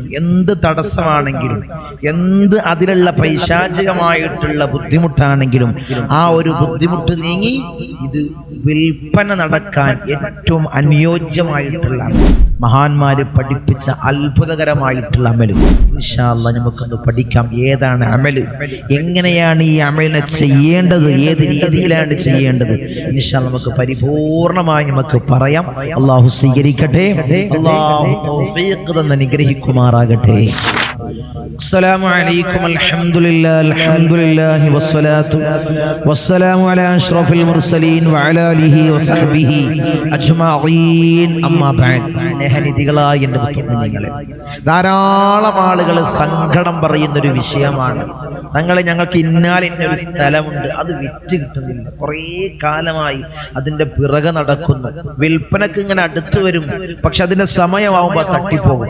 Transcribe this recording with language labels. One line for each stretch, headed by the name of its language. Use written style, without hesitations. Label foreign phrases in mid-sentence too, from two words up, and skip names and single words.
Malayalam: എന്ത് തടസ്സമാണെങ്കിലും, എന്ത് അതിലുള്ള പൈശാചികമായിട്ടുള്ള ബുദ്ധിമുട്ടാണെങ്കിലും ആ ഒരു ബുദ്ധിമുട്ട് നീങ്ങി ഇത് വിൽപ്പന നടക്കാൻ ഏറ്റവും അനുയോജ്യമായിട്ടുള്ള മഹാന്മാര് പഠിപ്പിച്ച അത്ഭുതകരമായിട്ടുള്ള അമല്
Arabic: إن شاء الله
Malayalam: നമുക്കൊന്ന് പഠിക്കാം. ഏതാണ് അമല്, എങ്ങനെയാണ് ഈ അമലിനെ ചെയ്യേണ്ടത്, ഏത് രീതിയിലാണ് ചെയ്യേണ്ടത്,
Arabic: إن شاء الله
Malayalam: നമുക്ക് പരിപൂർണമായി നമുക്ക് പറയാം. അല്ലാഹു സ്വീകരിക്കട്ടെ, അല്ലാഹു തൗഫീഖ് തന്ന് അനുഗ്രഹിക്കുമാറാകട്ടെ.
Arabic: السلام عليكم الحمد لله والصلاة والسلام على أشرف المرسلين وعلى آله وصحبه أجمعين أما بعد.
Malayalam: സ്നേഹനിധികളായ എൻ്റെ മുത്തുമീനുകളെ, ധാരാളം ആളുകൾ സങ്കടം പറയുന്നൊരു വിഷയമാണ്. ഞങ്ങൾക്ക് ഇന്നൊരു സ്ഥലമുണ്ട്, അത് വിറ്റ് കിട്ടുന്നില്ല, കുറേ കാലമായി അതിൻ്റെ പിറകെ നടക്കുന്നു. വിൽപ്പനക്ക് ഇങ്ങനെ അടുത്ത് വരും, പക്ഷെ അതിൻ്റെ സമയമാവുമ്പോൾ തട്ടിപ്പോകും.